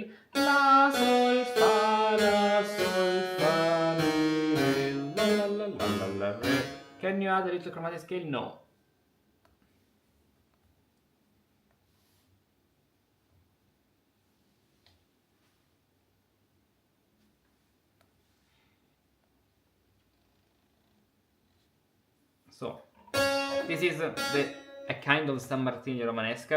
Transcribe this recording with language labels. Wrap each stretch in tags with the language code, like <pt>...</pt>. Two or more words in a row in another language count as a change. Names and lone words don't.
<en>La sol fa la sol fa mi la la la la la re. Can you add a little chromatic scale? No. So this is a kind of San Martini Romanesca.</en>